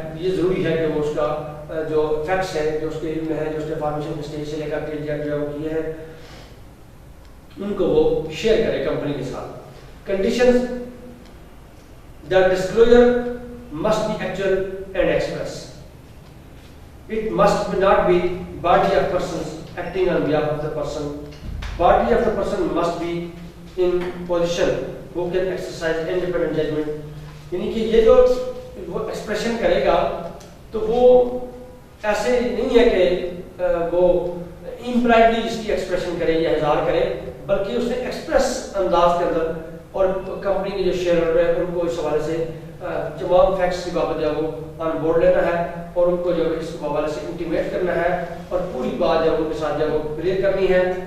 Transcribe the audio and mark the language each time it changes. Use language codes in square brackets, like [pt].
[ur] یہ ضروری ہے کہ وہ اس کا جو فیکٹس ہے جو اس کے علم میں ہے جو اس نے فارمیشن کے اسٹیج سے لے کر کے جو وہ کیے ہیں ان کو وہ شیئر کرے کمپنی کے ساتھ. [en] Conditions the disclosure must be actual and express. It must not be body of persons acting on behalf of the person. Body of the person must be in position who can exercise independent judgment. [ur] یعنی کہ یہ جو وہ expression کرے گا تو وہ ایسے نہیں ہے کہ وہ امپلائڈلی اس کی ایکسپریشن کرے یا اظہار کرے بلکہ اس نے ایکسپریس انداز کے اندر اور کمپنی کے جو شیئر ہولڈر ہیں ان کو اس حوالے سے تمام فیکٹس کی بابت جو ہے وہ آن بورڈ لینا ہے اور ان کو جو اس حوالے سے انٹیمیٹ کرنا ہے اور پوری بات جو ان کے ساتھ جو وہ کلیئر کرنی ہے